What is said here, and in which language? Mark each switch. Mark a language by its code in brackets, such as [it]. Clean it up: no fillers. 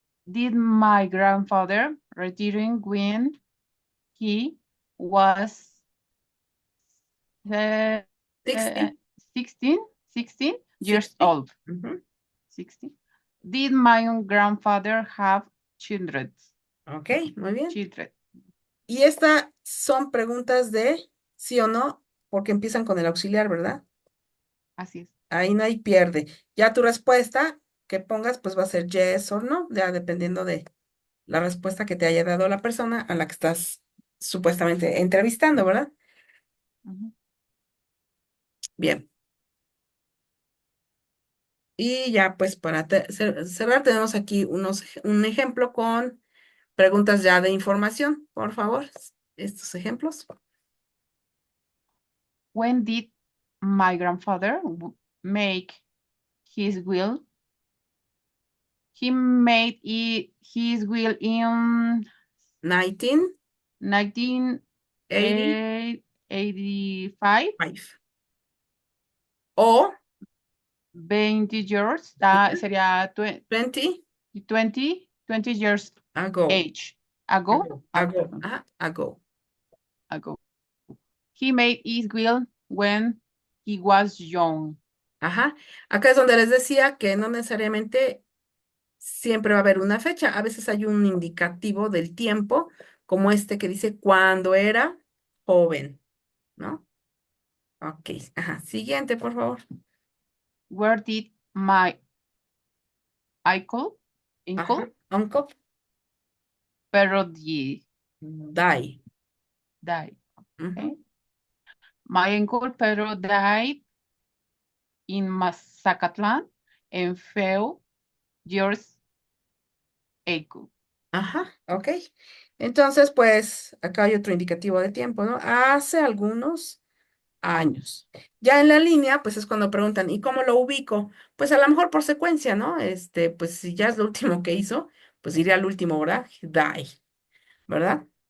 [en] Did my grandfather retiring when he was uh, uh, 60. 16, 16 years 60. old? Ujú. 16. Did my grandfather have children? [es] Ok, muy bien. [en] Children. [es] Y estas son preguntas de sí o no, porque empiezan con el auxiliar, ¿verdad? Así es. Ahí no hay pierde. Ya tu respuesta que pongas, pues va a ser yes o no, ya dependiendo de la respuesta que te haya dado la persona a la que estás supuestamente entrevistando, ¿verdad? Ujú. Bien. Y ya, pues para cerrar, tenemos aquí un ejemplo con preguntas ya de información, por favor. Estos ejemplos. [en] When did my grandfather make his will? He made his will in 1985. 1985, [es] O [en] 20 years, sería 20 20 years ago. age, ago, Ago. Ago. [es] perdón, [en] Ah, ago. ago. He made his will when he was young. Ajá. [es] Acá es donde les decía que no necesariamente siempre va a haber una fecha. A veces hay un indicativo del tiempo, como este que dice cuando era joven, ¿no? Ok. Ajá. Siguiente, por favor. [en] Where did my uncle, Ajá. uncle, Uncle. Perodi Die. die? Ujú. Okay. My uncle Pedro died in Mazacatlán and few years ago. Ajá. Ok. [es] Entonces, pues, acá hay otro indicativo de tiempo, ¿no? Hace algunos años. Ya en la línea, pues es cuando preguntan, ¿y cómo lo ubico? Pues a lo mejor por secuencia, ¿no? Pues si ya es lo último que hizo, pues iría al último, ¿verdad? Die, ¿verdad?